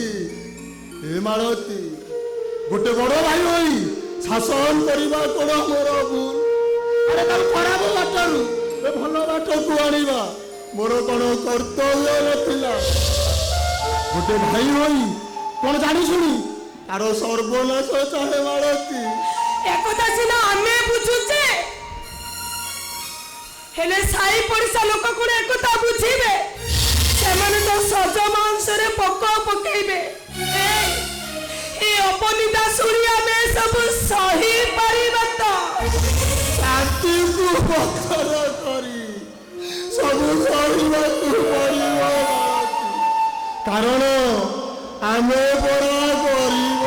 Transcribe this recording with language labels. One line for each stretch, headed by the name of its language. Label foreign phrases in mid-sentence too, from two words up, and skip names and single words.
Odia: ହେ ମାଳତୀ, ଗୋଟେ ବଡ ଭାଇ ହୋଇ ଶାସନ କରିବା କଣ ମୋର ଭୁଲ? ଆରେ ତାର ଖରାପ ବାଟରୁ ଏ ଭଲ ବାଟକୁ ଆଣିବା ମୋର କଣ କର୍ତ୍ତବ୍ୟ ନଥିଲା? ଗୋଟେ ଭାଇ ହୋଇ କଣ ଜାଣି ଶୁଣି ତାର ସର୍ବନାଶ ଚାହେଁ ମାଳତୀ? ଏକଥା ସିନା ଆମେ ବୁଝୁଛେ, ହେଲେ ସାଇ ପଡ଼ିଶା ଲୋକ କୋଣ একথা ବୁଝିବେ? ସେମାନେ ତ ସଜ ମାଂସରେ ପୋକ ପକେଇବେ। ଏ ଅପନିନ୍ଦା ଶୁଣି ଆମେ ସବୁ ସହି ପାରିବା ତ? ଛାତିକୁ ପଥର କରି ସବୁ ସହିବାକୁ ପଡ଼ିବ ମାଳତୀ, କାରଣ ଆମେ ପରା ଗରିବ।